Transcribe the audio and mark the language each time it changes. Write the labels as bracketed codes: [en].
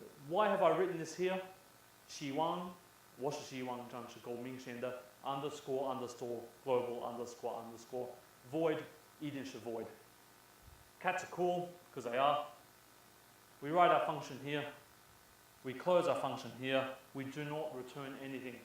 [en] Why have I written this here? [zh] 希望，我是希望这样是够明显的 underscore underscore global underscore underscore void 一定是 void. [en] Cats are cool because they are. We write our function here. We close our function here. We do not return anything.